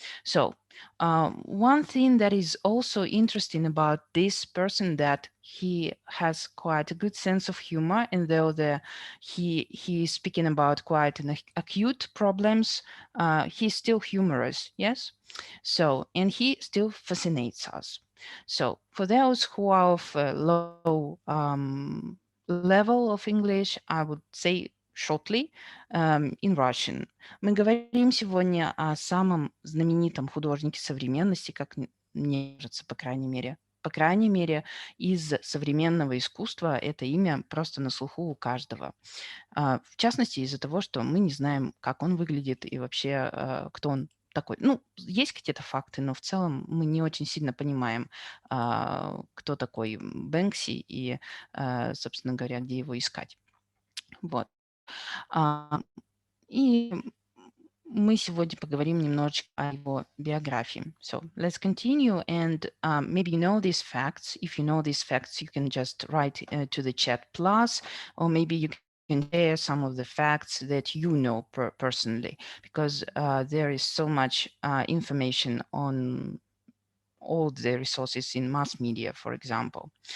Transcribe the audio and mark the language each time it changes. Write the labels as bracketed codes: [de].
[en] So one thing that is also interesting about this person that he has quite a good sense of humor, and though he is speaking about quite an acute problems, he's still humorous, yes. So, and he still fascinates us. So for those who are of a low level of English, I would say shortly in Russian. [ru] Мы говорим сегодня о самом знаменитом художнике современности, как мне кажется, по крайней мере, из современного искусства это имя просто на слуху у каждого. В частности, из-за того, что мы не знаем, как он выглядит и вообще, кто он такой. Ну, есть какие-то факты, но в целом мы не очень сильно понимаем, кто такой Бэнкси и, собственно говоря, где его искать. Вот. И мы сегодня поговорим немножечко о его биографии. [en] So let's continue, and maybe you know these facts. If you know these facts, you can just write to the chat plus, or maybe you can share some of the facts that you know personally, because there is so much information on all the resources in mass media, for example.